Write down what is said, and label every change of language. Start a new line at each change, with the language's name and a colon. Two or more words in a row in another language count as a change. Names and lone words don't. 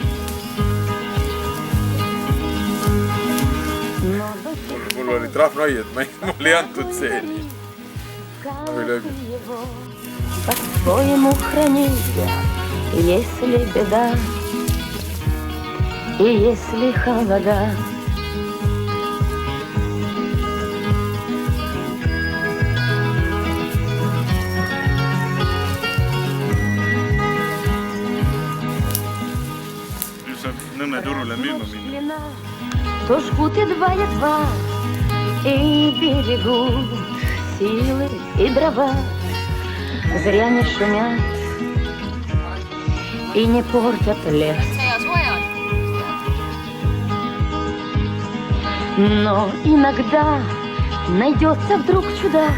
Estonian: Mul oli trahvnoi, et mul ei antud see nii.
Russian: По-своему хранить, если беда и если холода.
Estonian: Nõmme turule müüma minna.
Russian: То жгут едва-едва и берегут силы и дрова. Зря не шумят и не портят лес. Но иногда найдется вдруг чудак.